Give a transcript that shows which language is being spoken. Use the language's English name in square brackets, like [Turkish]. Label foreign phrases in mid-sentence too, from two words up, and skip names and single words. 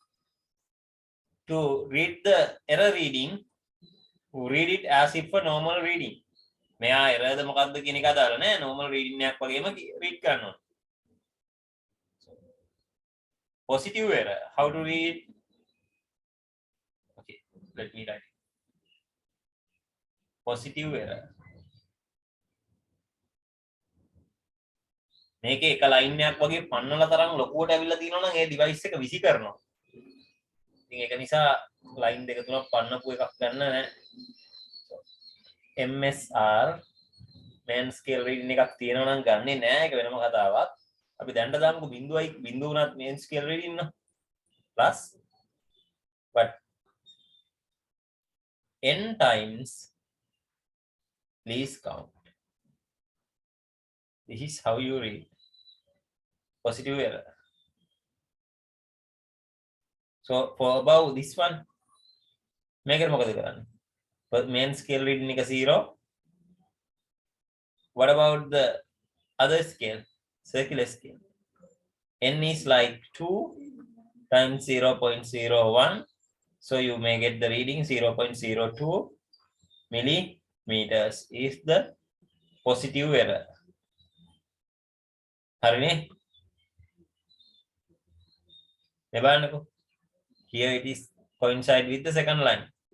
[English] To read the error reading, read it as if a normal reading. [Sinhala] මෙයා error ද මොකක්ද කියන එක අදාළ නැහැ. [English] normal reading [Sinhala] එකක් වගේම read කරන්න ඕන. [English] Positive error. How to read? Okay, let me write. Positive error. [Sinhala] මේකේ එක line එකක් වගේ පන්නලා තරම් ලොකුවට ඇවිල්ලා තියෙනවා නම් ඒ device එක විසි කරනවා. ඉතින් ඒක නිසා line දෙක තුනක් පන්නපු එකක් ගන්න නැහැ. [English] MSR main scale reading [Sinhala] එකක් තියෙනවා නම් ගන්නෙ නෑ. ඒක වෙනම කතාවක්. අපි දැන්ට දාමුකෝ බිඳුවයි බිඳුව උනත් [English] main scale reading [Sinhala] න [English] plus but n times please count. This is how you read. Positive error. So for above this one, [Sinhala] මේකට මොකද කරන්නේ? [English] Main scale reading එක 0. What about the other scale, circular scale? N is like 2 times 0.01. So you may get the reading 0.02 millimeters is the positive error. [Sinhala] හරිනේ? මේ බලන්නකෝ. [English] Here it is coincide with the second line.